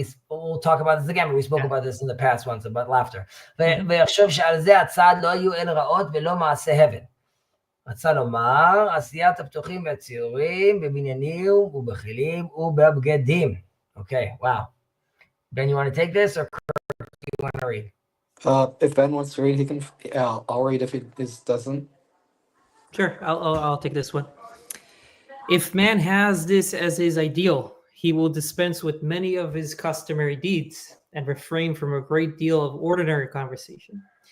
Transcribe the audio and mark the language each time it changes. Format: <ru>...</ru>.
<en>We'll talk about this again, but we spoke about this in the past once about laughter.</en> <he>ויחשוב שעל זה הצד לא יהיו אל רעות ולא מעשה הבל. רצה לומר, עשיית הפתוחים והציורים בבניינים ובכלים ובבגדים.</he> <en>Okay, wow. Ben, you want to take this, or do you want to read? If Ben wants to read, he can. I'll read if he doesn't. Sure, I'll take this one. If man has this as his ideal, he will dispense with many of his customary deeds and refrain from a great deal of ordinary conversation.</en>